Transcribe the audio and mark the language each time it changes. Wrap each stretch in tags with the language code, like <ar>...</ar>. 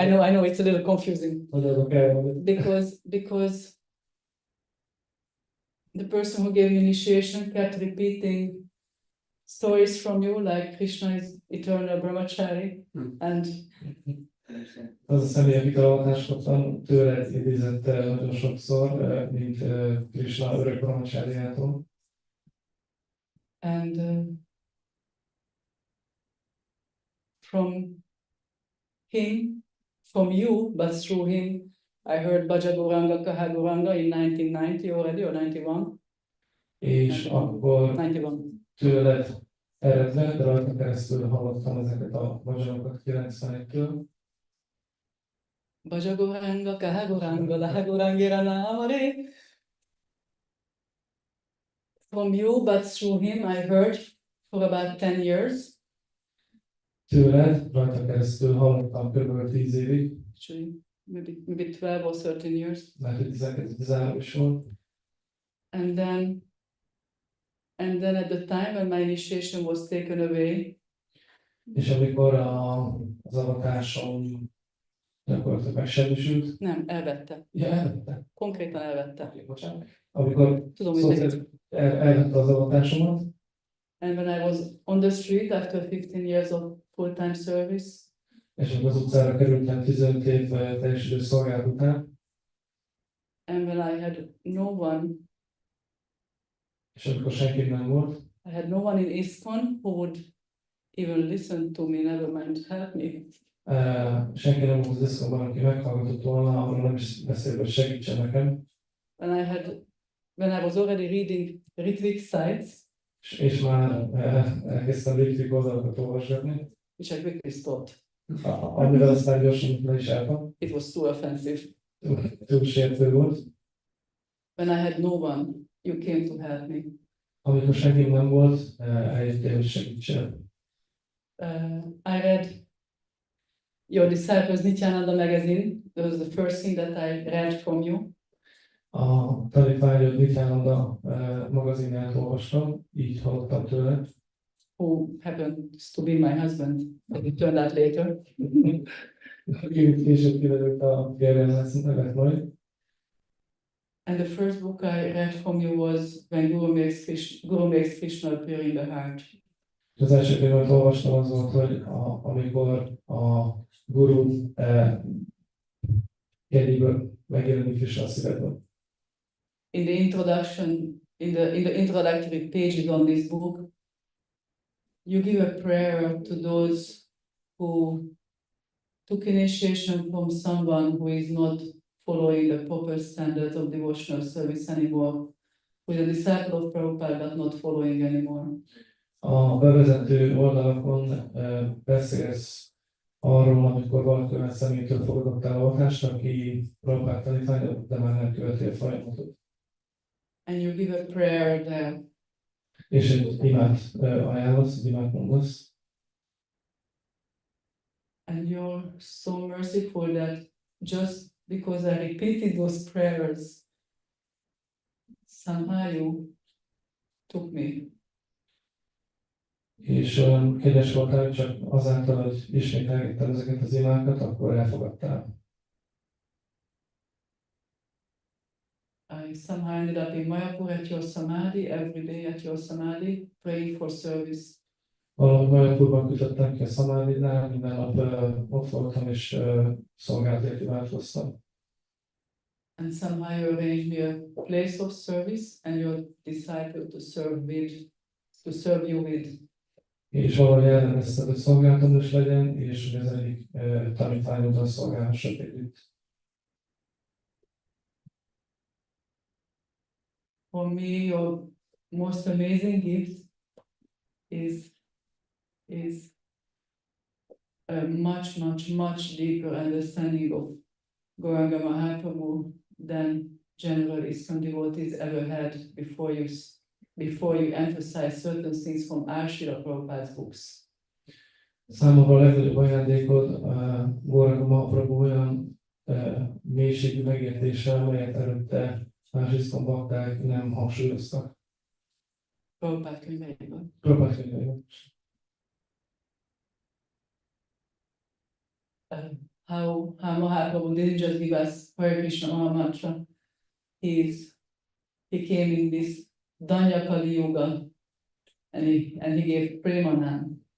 <en>I know it's a little confusing.</en> <hu>Nagyon kell.</hu> <en>Because the person who gave me initiation kept repeating stories from you, like Krishna is eternal brahmachari, and</en> <hu>Az a személy, akit avatást kaptam, tőled idézett nagyon sokszor, mint Krishna örök brahmacsáriától.</hu> <en>and from him, from you, but through him, I heard</en> <bn>Bhaja Gauranga Kaha Gauranga</bn> <en>in 1990 already, or 91.</en> <hu>És akkor 91. tőled eredve, de rajta keresztül hallottam ezeket a bhajanokat 91-től.</hu> <bn>Bhaja Gauranga Kaha Gauranga Laha Gaurangira Namare.</bn> <en>From you, but through him, I heard for about 10 years.</en> <hu>Tőled rajta keresztül hallottam kb. 10 évig,</hu> <en>Actually, maybe 12 or 13 years.</en> <hu>mert 12-13 is volt.</hu> <en>And then at the time when my initiation was taken away,</en> <hu>És amikor az avatásom gyakorlatilag megsemmisült, nem, elvette. ja, elvette. Konkrétan elvette. Bocsánat. Amikor Tudom, hogy szó neked. szerint elvette az avatásomat,</hu> <en>And when I was on the street after 15 years of full-time service,</en> <hu>és amikor az utcára kerültem 15 év teljes idő szolgálat után,</hu> <en>and when I had no one,</en> <hu>és amikor senki nem volt,</hu> <en>I had no one in ISKCON who would even listen to me, never mind help me.</en> <hu>senki nem volt az eszkomban, aki meghallgatott volna, arról nem is beszélve, hogy segítsen nekem.</hu> <en>When I was already reading retweet sites,</en> <hu>És már elkezdtem Ritvik oldalakat olvasgatni,</hu> <en>which I quickly stopped.</en> <hu>amivel aztán gyorsan le is álltam.</hu> <en>It was too offensive.</en> <hu>Túl sértő volt.</hu> <en>When I had no one, you came to help me.</en> <hu>Amikor senki nem volt, eljöttél, hogy segítsen.</hu> <en>I read your Disciples Nityananda magazine. That was the first thing that I read from you.</en> <hu>A tanítványod Nityananda magazinját olvastam, így hallottam tőle.</hu> <en>Who happens to be my husband, as it turned out later.</en> <hu>Aki később kiderült a férjem lesz nevet majd.</hu> <en>And the first book I read from you was when Guru makes Krishna appear in the heart.</en> <hu>Az első könyvet olvastam az volt, hogy amikor a Guru jegyéből megjelenik Krishna a szívedben.</hu> <en>In the introduction, in the introductory pages on this book, you give a prayer to those who took initiation from someone who is not following the proper standards of devotional service anymore, who is a disciple of Prabhupada but not following anymore.</en> <hu>A bevezető oldalakon beszélsz arról, amikor valaki olyan személytől fogadott el avatást, aki Prabhupád tanítványa, de már nem követi a folyamatot.</hu> <en>And you give a prayer there.</en> <hu>És egy imát ajánlasz, egy imát mondasz.</hu> <en>And you're so merciful that just because I repeated those prayers, somehow you took me.</en> <hu>És olyan kegyes voltál, hogy csak azáltal, hogy ismételgettem ezeket az imákat, akkor elfogadtál.</hu> <en>I somehow ended up in Mayapur at your samadhi, every day at your samadhi, praying for service.</en> <hu>Valahogy Majapurban kötöttem ki a szamádidnál, minden nap ott voltam és szolgálatért imádkoztam.</hu> <en>And somehow you arranged me a place of service and your disciple to serve you with.</en> <hu>És valahogy elrendezted, hogy szolgálatom is legyen, és hogy az egyik tanítványoddal szolgálhassak együtt.</hu> <en>For me, your most amazing gift is a much deeper understanding of Gauranga Mahaprabhu than general ISKCON devotees ever had before you emphasize certain things from Srila Prabhupada's books.</en> <hu>Számomra a legnagyobb ajándékod Gauranga Mahaprabhu olyan mélységű megértése, amelyet előtte más ISKCON bakták nem hangsúlyoztak. Prabhupada könyveiben. Prabhupada könyveiben.</hu> <en>How Mahaprabhu didn't just give us Hare Krishna Maha Mantra. He came in this Danya Kali Yuga and he gave Premanam.</en>